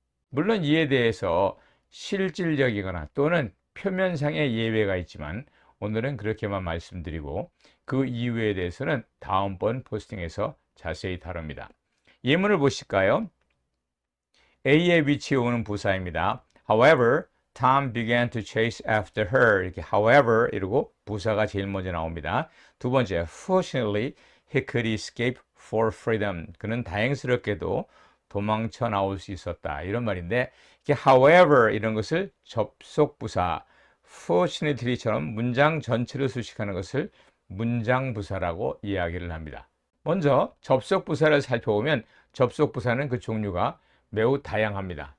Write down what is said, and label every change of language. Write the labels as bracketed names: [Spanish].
[Korean] 물론 이에 대해서 실질적이거나 또는 표면상의 예외가 있지만 오늘은 그렇게만 말씀드리고 그 이유에 대해서는 다음번 포스팅에서 자세히 다룹니다. 예문을 보실까요? A의 위치에 오는 부사입니다. [English] However, Tom began to chase after her. [Korean] 이렇게 however 이러고 부사가 제일 먼저 나옵니다. 두 번째, [English] fortunately, he could escape for freedom. [Korean] 그는 다행스럽게도 도망쳐 나올 수 있었다. 이런 말인데 however 이런 것을 접속부사 fortunately처럼 문장 전체를 수식하는 것을 문장부사라고 이야기를 합니다. 먼저 접속부사를 살펴보면 접속부사는 그 종류가 매우 다양합니다.